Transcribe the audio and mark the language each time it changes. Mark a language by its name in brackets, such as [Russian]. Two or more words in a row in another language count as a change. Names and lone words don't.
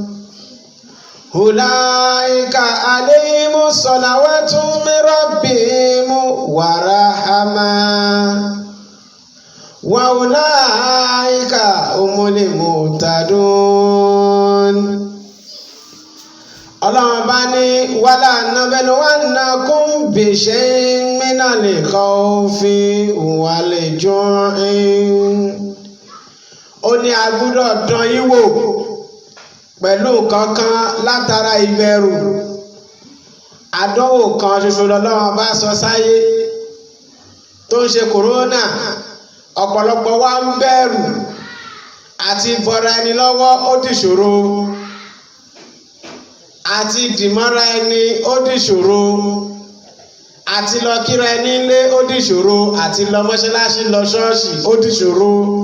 [Arabic] أولئك عليهم صلوات من ربهم ورحمة وأولئك هم المهتدون. [Yoruba] Ọlọ́run bá ní [Arabic] ولنبلونكم بشيء من الخوف والجوع. [Yoruba] Ó ní a gbọ́dọ̀ dán yín wò pẹ̀lú kankan látara ìbẹ̀rù. Àdánwò kan ṣoṣo lọ́lọ́run bá sọ sáyé tó ń ṣe kòrónà ọ̀pọ̀lọpọ̀ wa ń bẹ̀rù àti bọ́ra ẹni lọ́wọ́ ó dìṣòro àti dìmọ́ra ẹni ó dìṣòro àti lọ kíra ẹni ilé ó dìṣòro àti lọ mọ́ṣáláṣí lọ ṣọ́ọ̀ṣì ó dìṣòro.